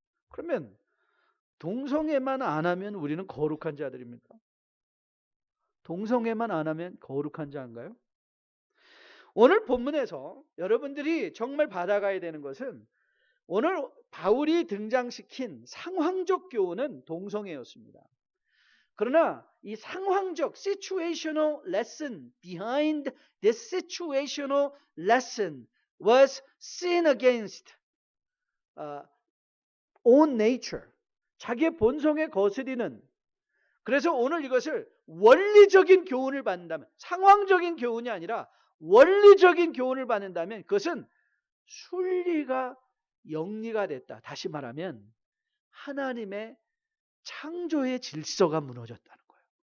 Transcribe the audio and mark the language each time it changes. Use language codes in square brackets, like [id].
[ko] 그러면 동성애만 안 하면 우리는 거룩한 자들입니까? 동성애만 안 하면 거룩한 자인가요? 오늘 본문에서 여러분들이 정말 받아가야 되는 것은 오늘 바울이 등장시킨 상황적 교훈은 동성애였습니다. 그러나 이 상황적 [en] situational lesson behind this situational lesson was sin against own nature. [ko] 자기의 본성에 거스리는. 그래서 오늘 이것을 원리적인 교훈을 받는다면, 상황적인 교훈이 아니라 원리적인 교훈을 받는다면 그것은 순리가 영리가 됐다. 다시 말하면 하나님의 창조의 질서가 무너졌다는 거예요.